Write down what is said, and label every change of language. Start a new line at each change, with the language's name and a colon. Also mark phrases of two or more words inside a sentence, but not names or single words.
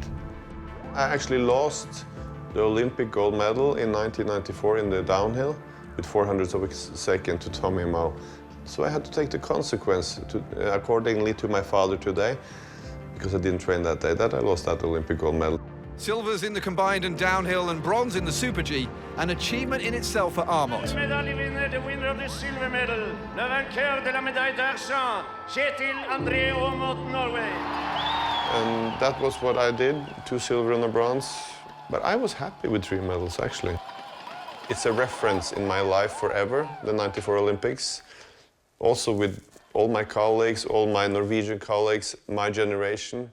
English: I actually lost the Olympic gold medal in 1994 in the downhill with 400ths of a second to Tommy Moe. So I had to take the consequence accordingly to my father today, because I didn't train that day, that I lost that Olympic gold medal. Silvers in the combined and downhill and bronze in the Super G, an achievement in itself for Aamodt. Medalje winner, the winner of the silver medal,
French: le vainqueur de la médaille d'argent,
English: Kjetil André Aamodt, Norway. And that was what I did, 2 silver and a bronze. But I was happy with 3 medals, actually. It's a reference in my life forever, the '94 Olympics. Also with all my colleagues, all my Norwegian colleagues, my generation.